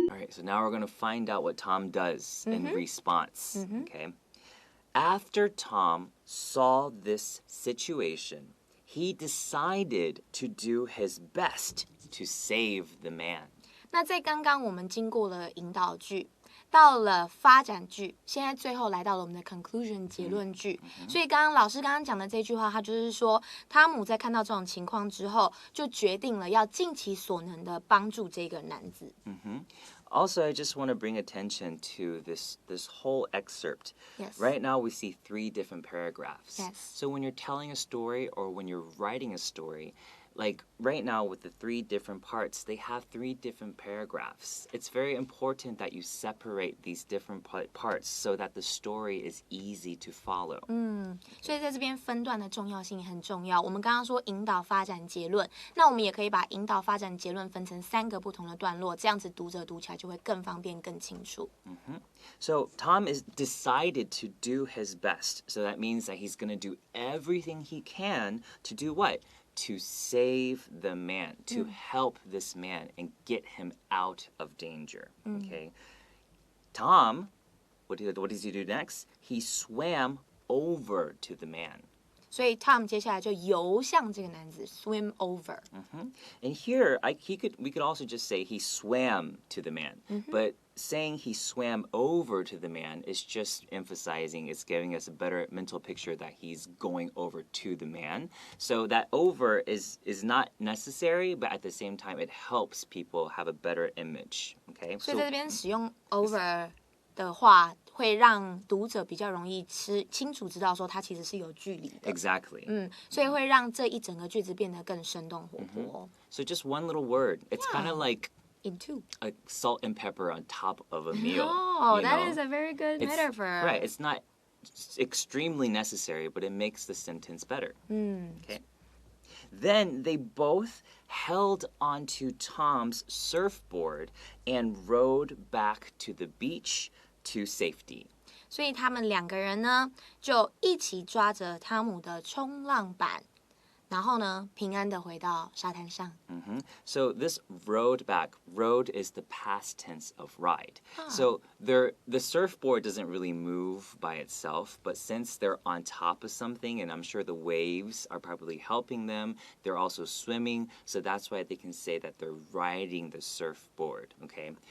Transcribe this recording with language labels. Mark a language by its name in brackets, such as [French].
[English] So now we're going to find out what Tom does in response, okay? After Tom saw this situation, he decided to do his best to save the man. [Chinese] 那在刚刚我们经过了引导句，到了发展句，现在最后来到了我们的 conclusion 结论句。所以老师刚刚讲的这句话，他就是说，汤姆在看到这种情况之后，就决定了要尽其所能的帮助这个男子。 [English] Also, I just want to bring attention to this whole excerpt. Yes. Right now, we see 3 different paragraphs. Yes. So when you're telling a story or when you're writing a story, like right now with the 3 different parts, they have 3 different paragraphs. It's very important that you separate these different parts so that the story is easy to follow. [Chinese] 所以在这边分段的重要性很重要。我们刚刚说引导发展结论，那我们也可以把引导发展结论分成3个不同的段落，这样子读者读起来就会更方便、更清楚。 [English] So Tom is decided to do his best. So that means that he's going to do everything he can to do what? To save the man, to help this man and get him out of danger. Okay. Tom, what does he do next? He swam over to the man. [Chinese] 所以 Tom 接下来就游向这个男子 ， [English] swim over。 And here, we could also just say he swam to the man, but saying he swam over to the man is just emphasizing, it's giving us a better mental picture that he's going over to the man. So that over is not necessary, but at the same time, it helps people have a better image. Okay. [Chinese] 所以在这边使用 over 的话，会让读者比较容易清楚知道说它其实是有距离的。 [English] Exactly. [Chinese] 所以会让这一整个句子变得更生动活泼。 [English] So just one little word. It's kind of like into like salt and pepper on top of a meal. Oh, that is a very good metaphor. Right. It's not extremely necessary, but it makes the sentence better. Okay. Then they both held onto Tom's surfboard and rowed back to the beach to safety. [Chinese] 所以他们2个人呢，就一起抓着汤姆的冲浪板，然后呢，平安的回到沙滩上。 [English] So this rowed back. Rowed is the past tense of ride. So the surfboard doesn't really move by itself, but since they're on top of something, and I'm sure the waves are probably helping them, they're also swimming, so that's why they can say that they're riding the surfboard, okay?